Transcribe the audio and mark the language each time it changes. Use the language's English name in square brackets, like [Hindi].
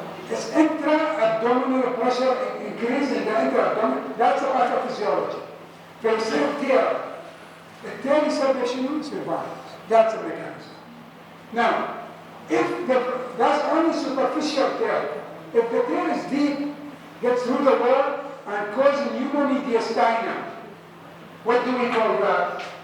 [English] It's intra-abdominal pressure increase in the intra-abdominal. That's a pathophysiology. [Arabic] فيصير tear. التالي يسبب شنو؟ survival. [English] That's a mechanism. Now, that's only superficial tear. If the tear is deep, gets through the wall and causes pneumomediastinum, what do we call that?